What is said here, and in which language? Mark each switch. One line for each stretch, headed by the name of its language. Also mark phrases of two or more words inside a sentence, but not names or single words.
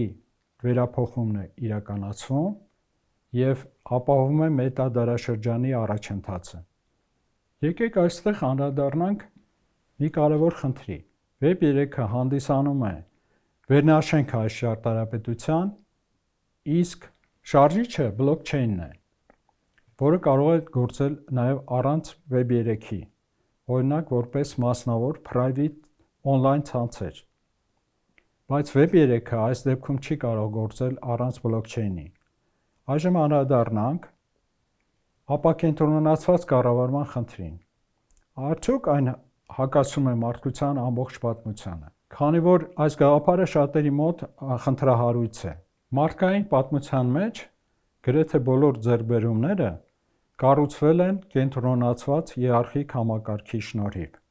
Armenian: վերափոխումն է իրականացվում և ապահովում է մետադարաշրջանի առաջընթացը։ Եկեք այստեղ անդրադառնանք մի կարևոր խնդրի։ Web3-ը հանդիսանում է վերնաշենք այս ճարտարապետության, իսկ շարժիչը բլոքչեյնն է, որը կարող է գործել նաև առանց Web3-ի, օրինակ որպես մասնավոր
English: private on-line
Armenian: ցանցեր։ Բայց Web3-ը այս դեպքում չի կարող գործել առանց բլոքչեյնի։ Այժմ անդրադառնանք ապակենտրոնացված կառավարման խնդրին։ Արդյոք այն հակասում է մարդկության ամբողջ պատմությանը, քանի որ այս գաղափարը շատերի մոտ խնդրահարույց է։ Մարդկային պատմության մեջ գրեթե բոլոր ձեռքբերումները կառուցվել են կենտրոնացված հիերարխիկ համակարգի շնորհիվ։